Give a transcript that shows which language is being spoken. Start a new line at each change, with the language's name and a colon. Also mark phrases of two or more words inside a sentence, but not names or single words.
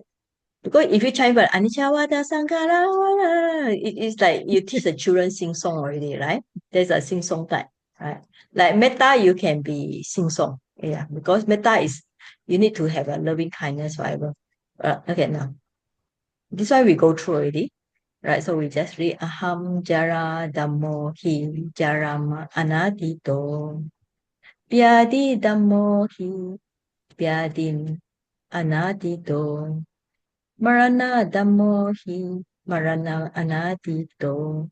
English: Because if you chant for Anicca Vata Sankhara, it's like you teach the children sing song already, right? There's a sing song type, right? Like metta, you can be sing song. Yeah, because metta is you need to have a loving kindness, whatever. Okay, now this one we go through already. Right, so we just read
Pali: Aham Jara Dhammo Hi Jarama Anadito Pyadi Dhammo Hi Pyadim anatito. Marana dhammo hi marana anatito.